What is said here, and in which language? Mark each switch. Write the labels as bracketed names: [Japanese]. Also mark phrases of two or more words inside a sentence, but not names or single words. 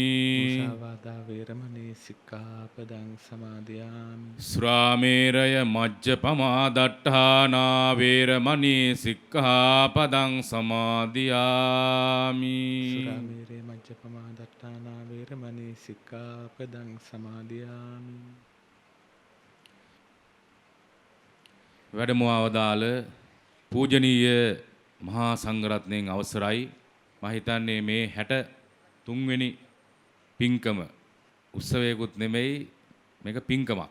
[Pali] මුසාවාදා වේරමණී සික්ඛාපදං සමාදියාමි. සුරාමේරය මජ්ජපමා දට්ඨානා වේරමණී සික්ඛාපදං සමාදියාමි. සුරාමේරේ මජ්ජපමා දට්ඨානා වේරමණී සික්ඛාපදං සමාදියාමි. [Sinhala] වැඩම අවදාළ පූජනීය මහා සංඝරත්නයන් අවසරයි. මම හිතන්නේ මේ 63 වෙනි පින්කම උත්සවයකුත් නෙමෙයි, මේක පින්කමක්.